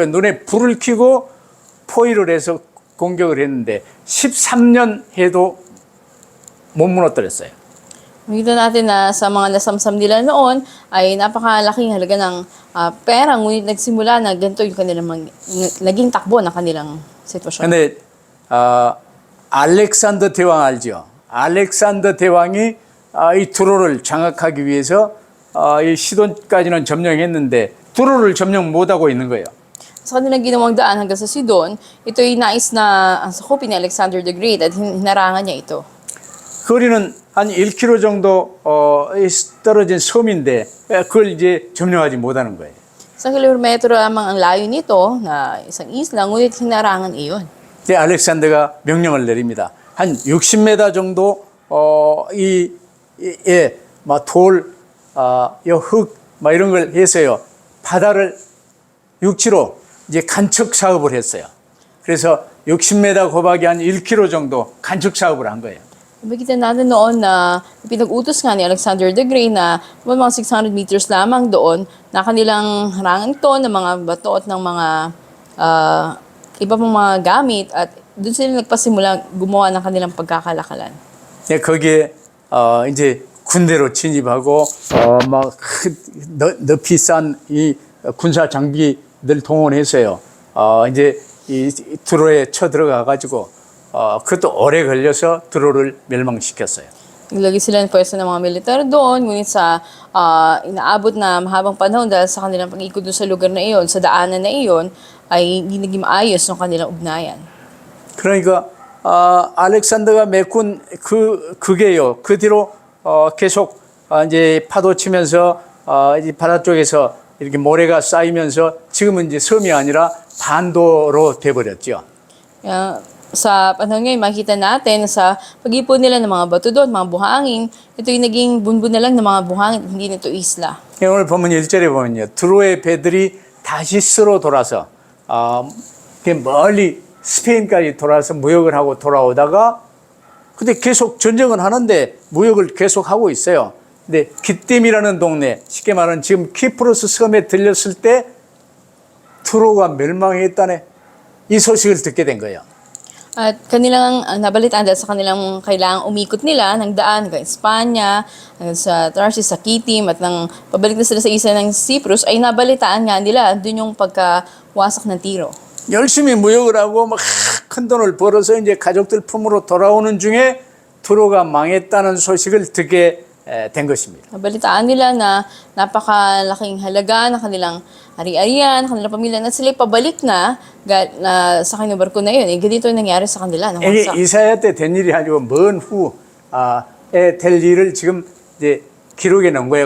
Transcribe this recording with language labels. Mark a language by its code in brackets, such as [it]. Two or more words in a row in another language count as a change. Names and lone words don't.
[ko] 눈에 불을 켜고 포위를 해서 공격을 했는데 13년 해도 못 무너뜨렸어요. [tl] Makita natin na sa mga nasamsam nila noon ay napakalaking halaga ng pera. Ngunit nagsimula na ganito yung kanilang naging takbo ng kanilang sitwasyon. [ko] 근데 알렉산더 대왕 알죠? 알렉산더 대왕이 이 두로를 장악하기 위해서 이 시돈까지는 점령했는데 두로를 점령 못하고 있는 거예요. [tl] Sa kanilang ginawang daan hanggang sa Sidon, ito'y nais na sakupin ni Alexander the Great at hinarangan niya ito. [ko] 거리는 한 1km 정도 떨어진 섬인데 그걸 이제 점령하지 못하는 거예요. [tl] 1 kilometro lamang ang layo nito na isang isla, ngunit hinarangan iyon. [ko] 이제 알렉산더가 명령을 내립니다. 한 60m 정도 돌, 흙, 이런 걸 해서요. 바다를 육지로 이제 간척 사업을 했어요. 그래서 60m 곱하기 한 1km 정도 간척 사업을 한 거예요. [tl] Makita natin noon na pinag-utos nga ni Alexander the Great na mga 600 meters lamang doon na kanilang harangan ito ng mga bato at ng mga iba pang mga gamit at doon sila nagpasimula gumawa ng kanilang pagkakalakalan. [ko] 네, 거기에 이제 군대로 진입하고 막 높이 싼 이 군사 장비들 동원해서요. 이제 이 두로에 쳐 들어가 가지고 그것도 오래 걸려서 두로를 멸망시켰어요. [tl] Naglagay sila ng pwesto ng mga militar doon, ngunit sa inaabot na mahabang panahon dahil sa kanilang pag-ikot doon sa lugar na iyon, sa daanan na iyon, ay hindi naging maayos ng kanilang ugnayan. [ko] 그러니까 알렉산더가 메꾼 그게요. 그 뒤로 계속 이제 파도 치면서 이제 바다 쪽에서 이렇게 모래가 쌓이면서 지금은 이제 섬이 아니라 반도로 돼버렸죠. [tl] Sa panahon ngayon, makita natin sa pag-ipon nila ng mga bato doon, mga buhangin, ito yung naging bunbun na lang ng mga buhangin, hindi nito isla. [ko] 오늘 보면 1절에 보면요. 두로의 배들이 다시스로 돌아서 멀리 스페인까지 돌아서 무역을 하고 돌아오다가 근데 계속 전쟁을 하는데 무역을 계속 하고 있어요. 근데 기띨이라는 동네, 쉽게 말하면 지금 키프로스 섬에 들렸을 때 두로가 멸망했다네. 이 소식을 듣게 된 거예요. [tl] At kanilang nabalitaan dahil sa kanilang kailangang umikot nila ng daan hanggang Espanya, hanggang sa Tarsus, sa Kitim, at nang pabalik na sila sa isa ng Cyprus, ay nabalitaan nga nila doon yung pagkawasak ng Tiro. [ko] 열심히 무역을 하고 막 큰 돈을 벌어서 이제 가족들 품으로 돌아오는 중에 두로가 망했다는 소식을 듣게 된 것입니다. [tl] Nabalitaan nila na napakalaking halaga ng kanilang ari-arian, kanilang pamilya, na sila pabalik na sa kanilang barko na yun. Ganito yung nangyari sa kanila. [ko] 이게 이사야 때 된 일이 아니고 먼 후에 될 일을 지금 이제 기록해 놓은 거예요.